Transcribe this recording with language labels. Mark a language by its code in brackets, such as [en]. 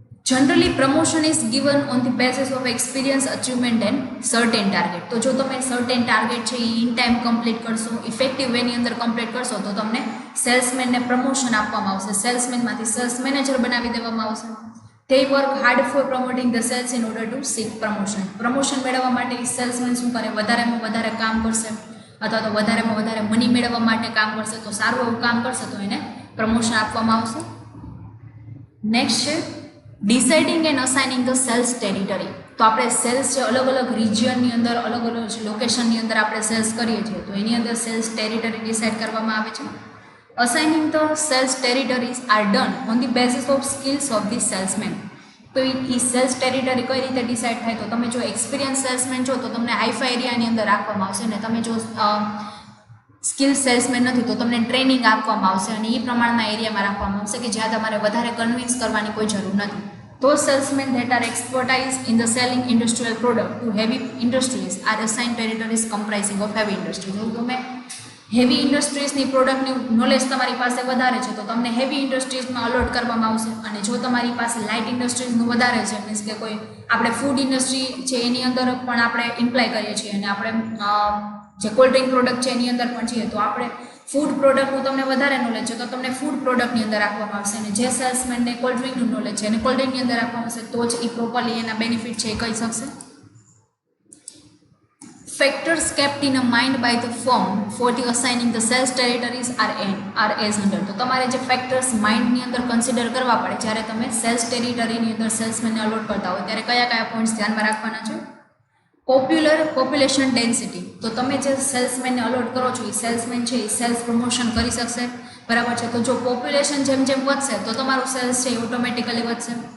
[en] Generally promotion is given on the basis of experience, achievement and certain target. [gu] તો જો તમે certain target છે એ in time complete કરશો, effective વેની અંદર complete કરશો તો તમને સેલ્સમેનને પ્રમોશન આપવામાં આવશે, સેલ્સમેનમાંથી સેલ્સ મેનેજર બનાવી દેવામાં આવશે. [en] They work hard for promoting the sales in order to seek promotion. [gu] Promotion મેળવવા માટે સેલ્સમેન શું કરે? વધારેમાં વધારે કામ કરશે અથવા તો વધારેમાં વધારે મની મેળવવા માટે કામ કરશે. તો સારું એવું કામ કરશે તો એને પ્રમોશન આપવામાં આવશે. નેક્સ્ટ છે [en] Deciding and assigning the sales territory. [gu] તો આપણે સેલ્સ જે અલગ અલગ રિજિયનની અંદર અલગ અલગ લોકેશનની અંદર આપણે સેલ્સ કરીએ છીએ તો એની અંદર સેલ્સ ટેરિટરી ડિસાઇડ કરવામાં આવે છે. [en] Assigning the sales territories are done on the basis of skills of the salesman. [gu] તો એ સેલ્સ ટેરિટરી કઈ રીતે ડિસાઇડ થાય? તો તમે જો એક્સપિરિયન્સ સેલ્સમેન છો તો તમને હાઈફાઈ એરિયાની અંદર રાખવામાં આવશે, ને તમે જો સ્કિલ સેલ્સમેન નથી તો તમને ટ્રેનિંગ આપવામાં આવશે અને એ પ્રમાણના એરિયામાં રાખવામાં આવશે કે જ્યાં તમારે વધારે કન્વિન્સ કરવાની કોઈ જરૂર નથી. [en] Those salesmen that are expertise in the selling industrial product to heavy industries are assigned territories comprising of heavy industries. [gu] જો તમે હેવી ઇન્ડસ્ટ્રીઝની પ્રોડક્ટની નોલેજ તમારી પાસે વધારે છે તો તમને હેવી ઇન્ડસ્ટ્રીઝમાં અલોટ કરવામાં આવશે, અને જો તમારી પાસે લાઇટ ઇન્ડસ્ટ્રીઝનું વધારે છે મીન્સ કે કોઈ આપણે ફૂડ ઇન્ડસ્ટ્રી છે એની અંદર પણ આપણે ઇમ્પ્લાય કરીએ છીએ અને આપણે જે કોલ્ડ ડ્રિંક પ્રોડક્ટ છે એની અંદર પણ છીએ તો આપણે ફૂડ પ્રોડક્ટનું તમને વધારે નોલેજ છે તો તમને ફૂડ પ્રોડક્ટની અંદર રાખવામાં આવશે, અને જે સેલ્સમેનને કોલ્ડ ડ્રિંકનું નોલેજ છે અને કોલ્ડ ડ્રિંકની અંદર રાખવામાં આવશે તો જ એ પ્રોપરલી એના બેનિફિટ છે એ કહી શકશે. [en] Factors kept in mind by the firm for the assigning the sales territories are as under. [gu] તો તમારે જે ફેક્ટર્સ માઇન્ડની અંદર કન્સિડર કરવા પડે જ્યારે તમે સેલ્સ ટેરિટરીની અંદર સેલ્સમેનને અલોટ કરતા હોય ત્યારે કયા કયા પોઈન્ટ્સ ધ્યાનમાં રાખવાના છે? Population density. તો તમે જે સેલ્સમેનને અલોટ કરો છો એ સેલ્સમેન છે એ સેલ્સ પ્રમોશન કરી શકશે, બરાબર છે? તો જો પોપ્યુલેશન જેમ જેમ વધશે તો તમારું સેલ્સ છે એ ઓટોમેટિકલી વધશે.